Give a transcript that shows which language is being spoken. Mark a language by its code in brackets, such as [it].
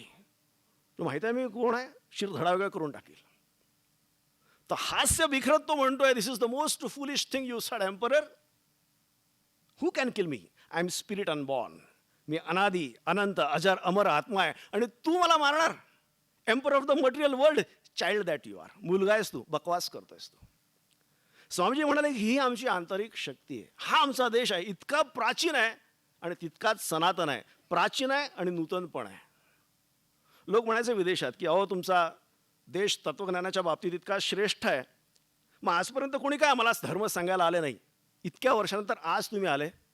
[mr] तुला माहिती आहे मी कोण आहे, शिरधडा वगैरे करून टाकील. तर हास्य विखरत तो म्हणतोय, [en] This is the most foolish thing you said emperor. Who can kill me, I am spirit unborn. [mr] मी अनादी अनंत अजर अमर आत्मा आहे, आणि तू मला मारणार. [en] Emperor of the material world, child that you are. [mr] मुलगा आहेस तू, बकवास करतोयस तू. स्वामीजी म्हणाले, ही आमची आंतरिक शक्ती आहे, हा आमचा देश आहे. इतका प्राचीन आहे आणि तितकाच सनातन आहे. प्राचीन आहे आणि नूतन पण आहे. लोक म्हणायचे विदेशात की अहो तुमचा देश तत्वज्ञानाच्या बाबतीत इतका श्रेष्ठ आहे, मग आजपर्यंत कोणी काय आम्हाला धर्म सांगायला आले नाही, इतक्या वर्षानंतर आज तुम्ही आले.